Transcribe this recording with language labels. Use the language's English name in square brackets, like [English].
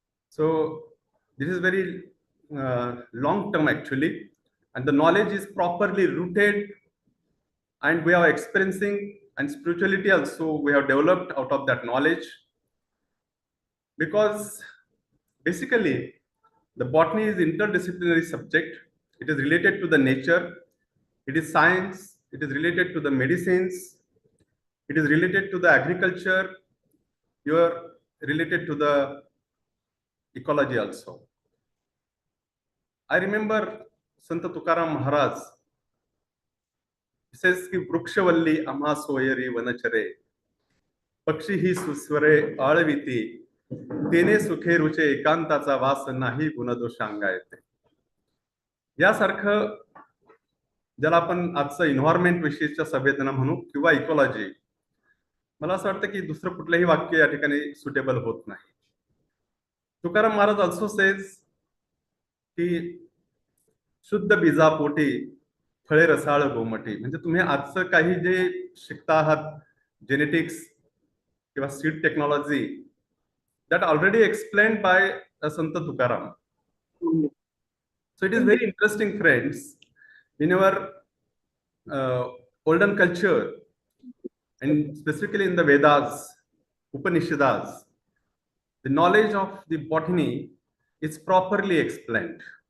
[English] So this is very long term actually, and the knowledge is properly rooted, and we are experiencing, and spirituality also we have developed out of that knowledge, because basically the botany is interdisciplinary subject. It is related to the nature, it is science, it is related to the medicines, it is related to the agriculture, you are related to the ecology also. I remember Sant Tukaram Maharaj says [Marathi] ki vrukshvalli ama soyari vanachare पक्षी ही सुस्वरे आळविती तेने सुखे रुचे एकांताचा वास नाही गुणदोष अंगा येते. यासारखं ज्याला आपण आजचं एन्व्हायरमेंट विषयीच्या संवेदना म्हणू किंवा इकॉलॉजी, मला असं वाटतं की दुसरं कुठलंही वाक्य या ठिकाणी सुटेबल होत नाही. तुकाराम महाराज [English] also says [Marathi] की शुद्ध बीजापोटी फळे रसाळ गोमटी, म्हणजे तुम्ही आजचं काही जे शिकता आहात जेनेटिक्स किंवा seed technology, [English] that already explained by Sant Tukaram. So it is very interesting, friends, whenever olden culture, and specifically in the Vedas, Upanishads, the knowledge of the botany is properly explained.